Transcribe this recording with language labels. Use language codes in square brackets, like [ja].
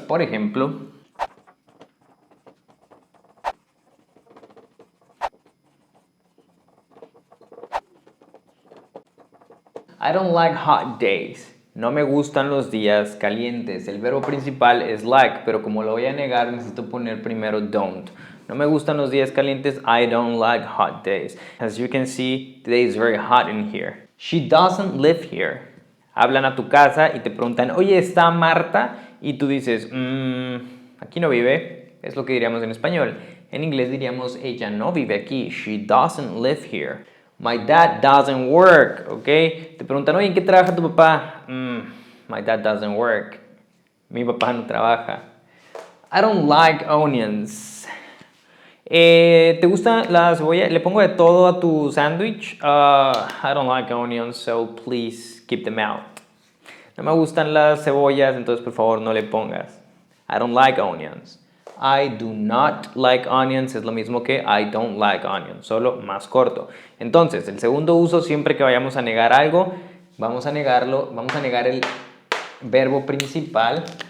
[es] Por ejemplo, [en] I don't like hot days. [es] No me gustan los días calientes. El verbo principal es like, pero como lo voy a negar, necesito poner primero don't. No me gustan los días calientes. [en] I don't like hot days. As you can see, today is very hot in here. She doesn't live here. [es] Hablan a tu casa y te preguntan, oye, ¿está Marta? Y tú dices, aquí no vive. Es lo que diríamos en español. En inglés diríamos, ella no vive aquí. [en] She doesn't live here. My dad doesn't work, ¿ok? [es] Te preguntan, oye, ¿en qué trabaja tu papá? [en] My dad doesn't work. [es] Mi papá no trabaja. [en] I don't like onions. [es] ¿Te gusta la cebolla? ¿Le pongo de todo a tu sándwich? [en] I don't like onions, so please keep them out. [es] No me gustan las cebollas, entonces por favor no le pongas. [en] I don't like onions. I do not like onions [es] es lo mismo que [en] I don't like onions, [es] solo más corto. Entonces, el segundo uso, siempre que vayamos a negar algo, vamos a negar el verbo principal.